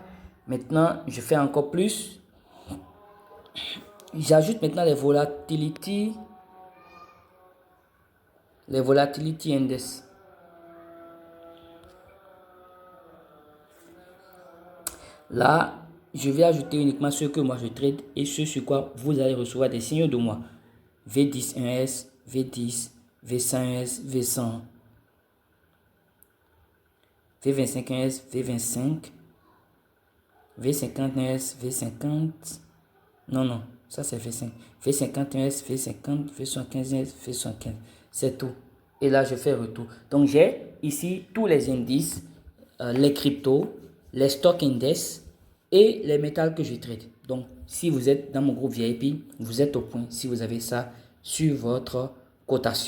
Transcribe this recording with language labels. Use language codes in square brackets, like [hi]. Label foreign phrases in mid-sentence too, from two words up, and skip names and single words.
[fr] Maintenant, je fais encore plus. J'ajoute maintenant les [en] volatilities index. [fr] Là, je vais ajouter uniquement ce que moi je trade et ce sur quoi vous allez recevoir des signaux de moi. V10-1S, V10, V100S, V100, V25-1S, V25, V50-1S, V50. Non, ça c'est V5. V51S, V50, V75S, V75. C'est tout. Et là, je fais retour. Donc, j'ai ici tous les indices, les cryptos, les [en] stocks index [fr] et les métals que je trade. Donc, si vous êtes dans mon groupe VIP, vous êtes au point si vous avez ça sur votre cotation.